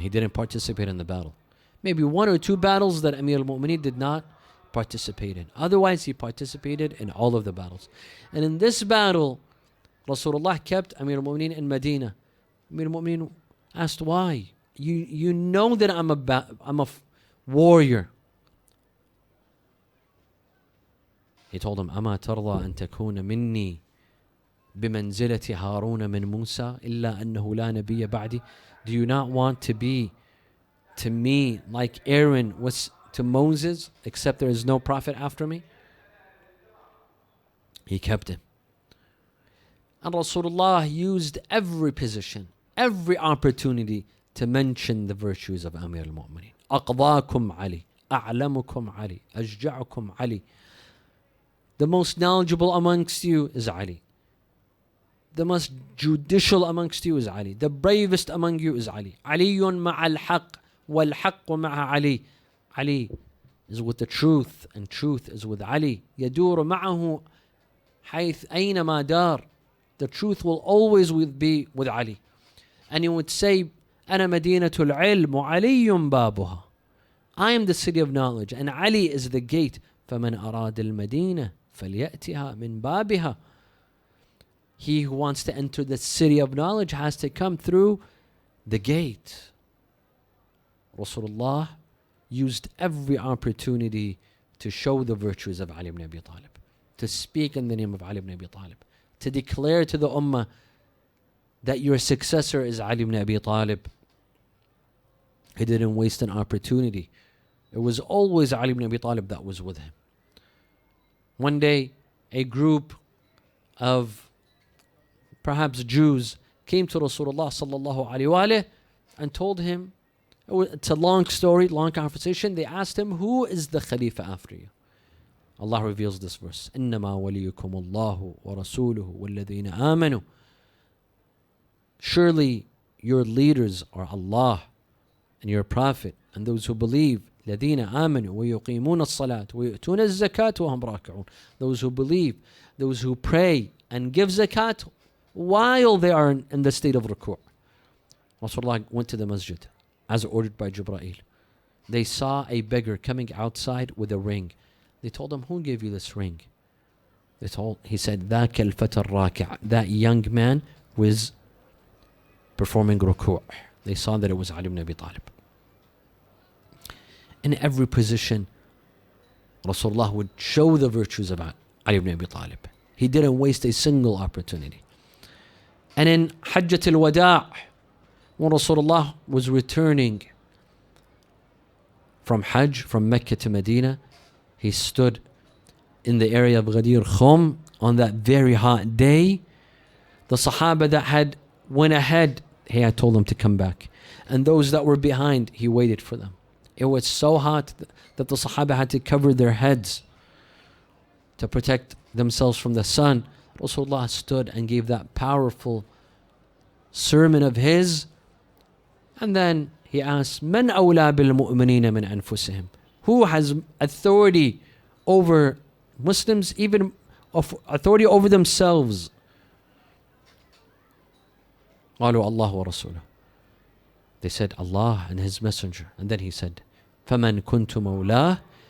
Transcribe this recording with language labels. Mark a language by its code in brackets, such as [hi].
[en] He didn't participate in the battle. Maybe one or two battles that Amir al-Mu'mineen did not participate in. Otherwise, he participated in all of the battles. And in this battle, Rasulullah kept Amir al-Mu'mineen in Medina. Amir al-Mu'mineen asked, why? You know that I'm a warrior. He told him, [ar] أما ترضى أن تكون مني بمنزلة هارون من موسى إلا أنه لا نبي بعدي. [en] Do you not want to be to me like Aaron was to Moses, except there is no prophet after me? He kept him. And Rasulullah used every position, every opportunity to mention the virtues of Amir al-Mu'mineen. [ar] أقضاكم علي. أعلمكم علي, أشجعكم علي. [en] The most knowledgeable amongst you is Ali. The most judicial amongst you is Ali. The bravest among you is Ali. [ar] علي مع الحق والحق مع علي. [en] Ali is with the truth and truth is with Ali. [ar] يدور معه حيث أينما دار. [en] The truth will always be with Ali. And he would say, [ar] أنا مدينة العلم وعلي بابها. [en] I am the city of knowledge and Ali is the gate. [ar] فمن أراد المدينة فليأتها من بابها. [en] He who wants to enter the city of knowledge has to come through the gate. Rasulullah used every opportunity to show the virtues of Ali ibn Abi Talib, to speak in the name of Ali ibn Abi Talib, to declare to the ummah that your successor is Ali ibn Abi Talib. He didn't waste an opportunity. It was always Ali ibn Abi Talib that was with him. One day, a group of perhaps Jews came to Rasulullah sallallahu alaihi wasallam and told him, it's a long story, long conversation. They asked him, who is the Khalifa after you? Allah reveals this verse, [ar] إِنَّمَا وَلِيُّكُمُ اللَّهُ وَرَسُولُهُ وَالَّذِينَ آمَنُوا. [en] Surely your leaders are Allah and your Prophet and those who believe. [ar] الَّذِينَ آمَنُوا وَيُقِيمُونَ الصَّلَاةِ وَيُؤْتُونَ الزَّكَاةَ وَهُمْ رَاكِعُونَ. [en] Those who believe, those who pray and give zakat while they are in the state of ruku'. Rasulullah went to the masjid as ordered by Jibreel. They saw a beggar coming outside with a ring. They told him, who gave you this ring? He said, [ar] ذاك الفتى الراكع. [en] That young man was performing ruku'. They saw that it was Ali ibn Abi Talib. In every position, Rasulullah would show the virtues of Ali ibn Abi Talib. He didn't waste a single opportunity. And in Hajjat al-Wada', when Rasulullah was returning from Hajj, from Mecca to Medina, he stood in the area of Ghadir Khumm on that very hot day. The Sahaba that had went ahead, he had told them to come back. And those that were behind, he waited for them. It was so hot that the Sahaba had to cover their heads to protect themselves from the sun. Rasulullah stood and gave that powerful sermon of his. And then he asked, [ar] من أولى بالمؤمنين من أنفسهم? [en] Who has authority over Muslims, even authority over themselves? [ar] قالوا الله ورسوله. [en] They said, Allah and His Messenger. And then he said, [ar] فَمَنْ كُنْتُ مَوْلَاهُ.